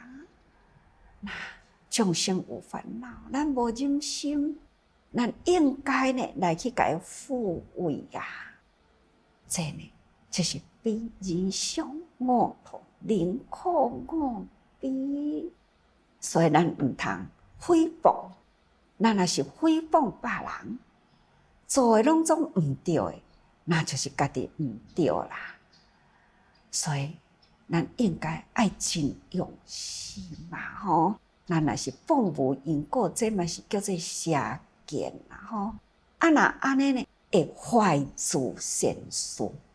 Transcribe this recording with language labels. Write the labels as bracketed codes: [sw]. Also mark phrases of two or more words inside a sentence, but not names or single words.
[nan] 那众生有烦恼，咱无忍心，咱应该呢来去甲伊抚慰啊。这呢就是悲，人生五痛，人苦五悲。所以咱毋通诽谤，咱若是诽谤别人，做的拢总毋对的，那就是家己毋对啦。所以咱应该爱真用心嘛吼。咱若是放无因果，这嘛是叫做邪见啦吼。若安尼呢，会坏自善事。